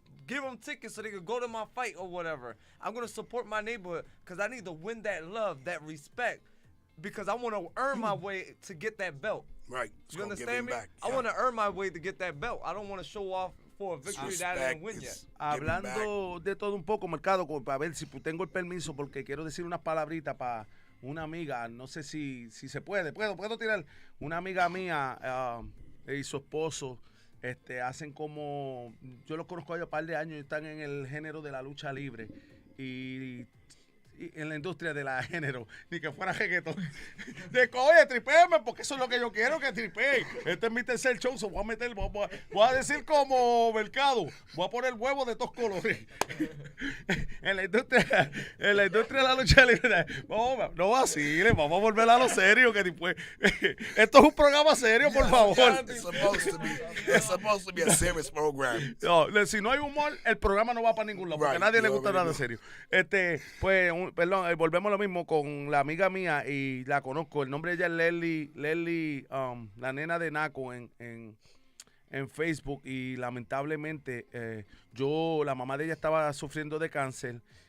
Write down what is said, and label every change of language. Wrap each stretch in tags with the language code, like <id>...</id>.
<en>Give them tickets so they can go to my fight or whatever. I'm gonna support my neighborhood because I need to win that love, that respect, because I want to earn my way to get that belt. Right. You understand me? I want to earn my way to get that belt. I don't want to show off for a victory that I didn't win yet.</en> <es>Hablando de todo un poco, Mercado, para ver si tengo el permiso, porque quiero decir unas palabritas para una amiga. No sé si se puede. Puedo tirar. Una amiga mía y su esposo hacen como, yo los conozco a ellos un par de años, están en el género de la lucha libre y en la industria de la género, ni que fuera reggaetón. Oye, tripéame, porque eso es lo que yo quiero, que tripee. Este es mi tercer show, so voy a decir como Mercado, voy a poner huevos de todos colores. en la industria de la lucha libre, no vacilen, vamos a volver a lo serio, que después, esto es un programa serio, por favor.</es> <en>It's supposed to be a serious program.</en> <es>No, si no hay humor, el programa no va para ningún lado, porque a nadie le gusta nada serio. Perdón, volvemos a lo mismo con la amiga mía y la conozco. El nombre de ella es Leslie, la nena de Naco en Facebook, y lamentablemente la mamá de ella estaba sufriendo de cáncer</es>